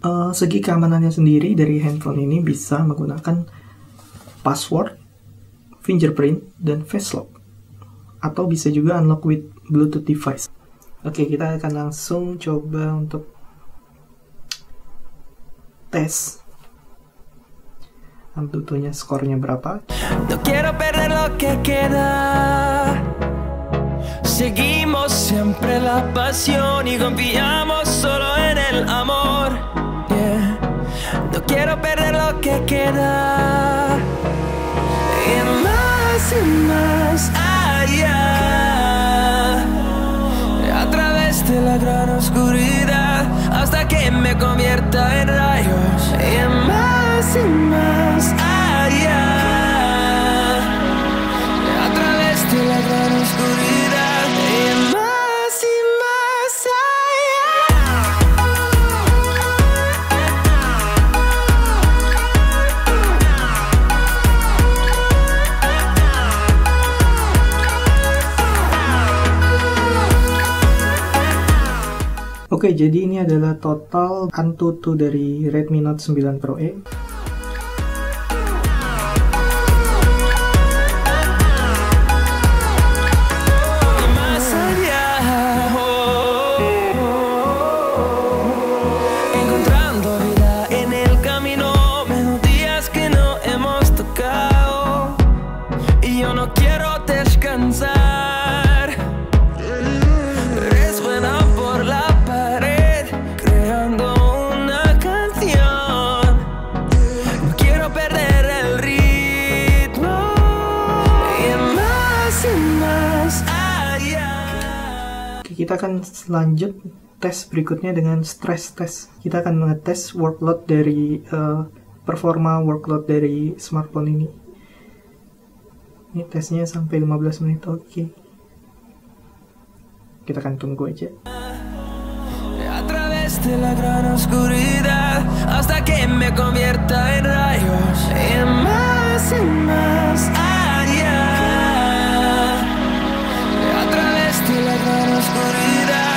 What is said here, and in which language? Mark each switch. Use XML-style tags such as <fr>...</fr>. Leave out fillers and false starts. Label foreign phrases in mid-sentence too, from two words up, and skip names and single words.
<id>Segi keamanannya sendiri dari handphone ini bisa menggunakan password, fingerprint, dan</id> <en>face lock.</en> <id>Atau bisa juga</id> <en>unlock with Bluetooth device.</en> <id>Oke, kita akan langsung coba untuk tes Antutunya skornya berapa.</id> <es>No quiero perder lo que queda. Seguimos siempre la pasión y confiamos solo en el amor. Yeah. No quiero perder lo que queda. Y más allá. A través de la gran oscuridad, hasta que me convierta en rayos. Y más allá. A través de la gran oscuridad. Y más allá.</es> <id>Oke, jadi ini adalah total Antutu dari Redmi Note 9 Pro E.</id> <es>Más allá, encontrando vida en el camino, melodías que no hemos tocado, y yo no quiero descansar. Resuena por la pared, creando una canción. No quiero perder el ritmo. Y más allá.</es> <id>Oke, kita akan lanjut tes berikutnya dengan</id> <en>stress test.</en> <id>Kita akan ngetes workload dari performa workload dari smartphone ini. Ini tesnya sampai 15 menit. Oke. Kita akan tunggu aja.</id> <es>A través de la gran oscuridad, hasta que me convierta en rayos. Y más allá. A través de la gran oscuridad.</es>